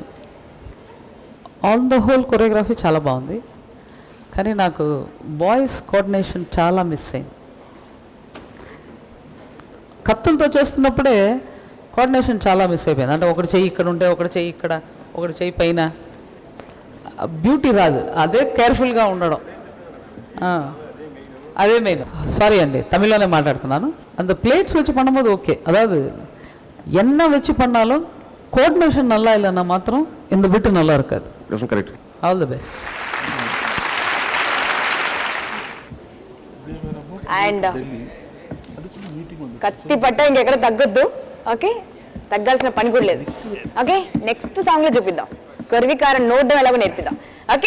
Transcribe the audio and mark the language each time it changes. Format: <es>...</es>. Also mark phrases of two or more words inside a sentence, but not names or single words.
<en>On the whole choreography</en> <te>చాలా బాగుంది, కానీ నాకు</te> <en>boys coordination</en> <te>చాలా మిస్ అయింది. కత్తులతో చేస్తున్నప్పుడే కోఆర్డినేషన్ చాలా మిస్ అయిపోయింది. అంటే ఒకటి చెయ్యి ఇక్కడ ఉంటే ఒకటి చెయ్యి ఇక్కడ, ఒకటి చెయ్యి పైన, బ్యూటీ రాదు. అదే కేర్ఫుల్గా ఉండడం,</te> <ta>அதே மெயின்.</ta> <te>சாரி అండి, தமிழ்லనే మాట్లాడుతున్నాను.</te> <ta>அந்த பிளேட்ஸ் வச்சு பண்ணும்போது ஓகே, அதாவது என்ன வச்சு பண்ணாலும் கோஆர்டினேஷன் நல்லா இல்லைன்னா மாத்திரம் இந்த பிட்டு நல்லா இருக்காது.</ta> <te>కరెక్ట్.</te> <en>All the best.</en> <te>అండ్ కత్తి పట్ట ఇంకెక్కడ తగ్గొద్దు, ఓకే? తగ్గాల్సిన పని కూడా లేదు, ఓకే?</te> <en>next songlo</en> <te>చూపిద్దాం, కొరివికారం నోడ్డం ఎలాగో నేర్పిద్దాం, ఓకే?</te>